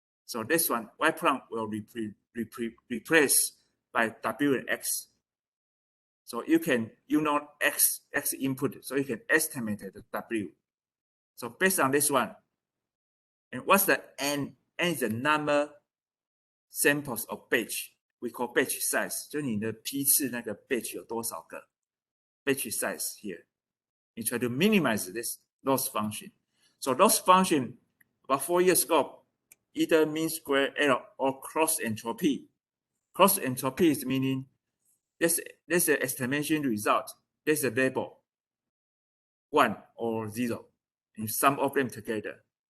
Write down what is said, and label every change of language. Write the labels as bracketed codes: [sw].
[en] So this one, Y prime will replace by W and X. So you know X input, so you can estimate the W. So based on this one, and what's the N? N is the number samples of batch. We call batch size. [zh] 就你的批次那个 batch 有多少个 batch size here. [en] You try to minimize this loss function. So loss function about 4 years ago, either mean square error or cross entropy. Cross entropy is meaning this is the estimation result. This is a label 1 or 0, and sum of them together.